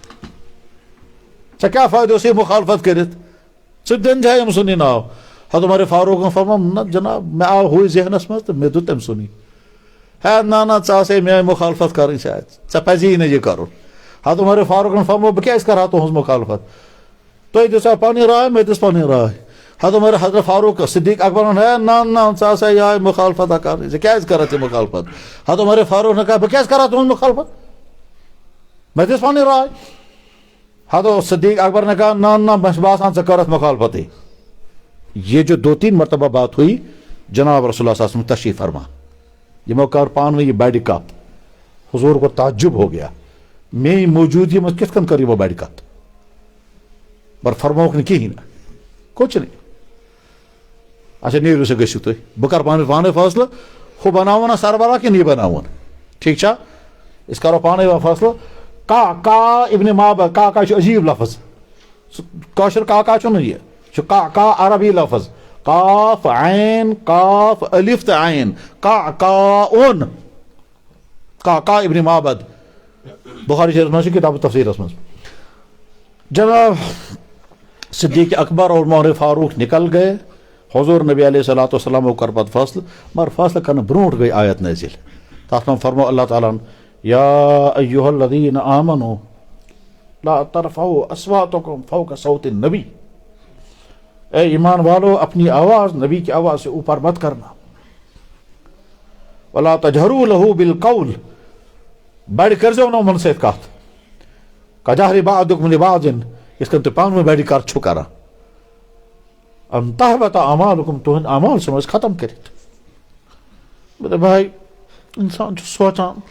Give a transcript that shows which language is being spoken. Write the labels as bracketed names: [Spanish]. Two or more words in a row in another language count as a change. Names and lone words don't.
[Kashmiri] ژےٚ کیٛاہ فٲیدٕ اوسُے مُخالفت کٔرِتھ ژٕ دِنجے ییٚمہِ سُنٛدٕے ناو حضرت عمر فاروقن فرمو نہ جناب مےٚ آو ہوے ذہنس منٛز تہٕ مےٚ دیُت تٔمۍ سُنٛدٕے ہے نہ ژٕ آسے میٲنۍ مُخالفت کرٕنۍ شاید ژےٚ پزی نہٕ یہِ کرُن حضرت عمر فاروقن فرمو بہٕ کیٛازِ کرٕ ہا تُہنٛز مُخالفت تُہۍ دِژا پنٕنۍ راے مےٚ دِژ پنٕنۍ راے حضرت فاروق صدیق اکبرن ہے نہ ژٕ آسے یہے مُخالفت کرٕنۍ ژےٚ کیٛازِ کرکھ یہِ مُخالفت حضرت عمر فاروقن کہا بہٕ کیٛازِ کرٕ ہا تُہنٛز مُخالفت مےٚ دِژ پنٕنۍ راے حضرت صدیق اکبر نے کہا نہ مےٚ چھُ باسان ژٕ کٔرتھ مُخالفتٕے [Urdu] یہ جو 2-3 مرتبہ بات ہوئی [Kashmiri] جناب رسول اللہ صلی اللہ علیہ وسلم تشریف فرما یمو کر پانہٕ ؤنۍ یہِ بڑِ کتھ [Urdu] حضور کو تعجب ہو گیا [Kashmiri] میٲنۍ موجودگی منٛز کِتھ کٔنۍ کٔر یِمو بڑِ کتھ مگر فرمووُکھ نہٕ کِہیٖنۍ نہٕ کُچھ نہٕ اچھا نیٖرِو سا گٔژھِو تُہۍ بہٕ کرٕ پانے فٲصلہٕ ہُہ بناوُن نا سربراہ کِنہٕ یہِ بناوُن ٹھیٖک چھا أسۍ کرو پانے فٲصلہٕ کا ابن معبد کا چھُ عجیٖب لفظ سُہ کٲشُر کا چھُنہٕ یہِ چھُ کا عربی لفظ قاف عین قاف الف تہٕ عین کا ابن معبد بخاری شریف منٛز چھُ کتاب تفسیٖرس منٛز جناب صدیق اکبر [Urdu] اور عمر فاروق نکل گئے [Kashmiri] حضور نبی علیہ الصلوۃ والسلام کر پتہٕ فٲصلہٕ مگر فٲصلہٕ کرنہٕ برونٛٹھ گٔے آیت نٲزِل تتھ منٛز فرمو اللہ تعالیٰ ہن [Arabic] یا ایھا الذین آمنوا لا ترفعوا اصواتکم فوق صوت النبی [Urdu] اے ایمان والو اپنی آواز نبی کی آواز سے اوپر مت کرنا [Arabic] ولا تجہروا لہ بالقول [Kashmiri] بڑِ کٔرزیو نہٕ یِمن سۭتۍ کتھ کجہری [Arabic] بعضکم لبعض [Kashmiri] یِتھ کٔنۍ تُہۍ پانہٕ ؤنۍ بڑِ کتھ چھِو کران [Arabic] ان تحبط اعمالکم [Kashmiri] تُہنٛدۍ اعمال ژھٕنو أسۍ ختم کٔرِتھ بھائی انسان چھُ سونٛچان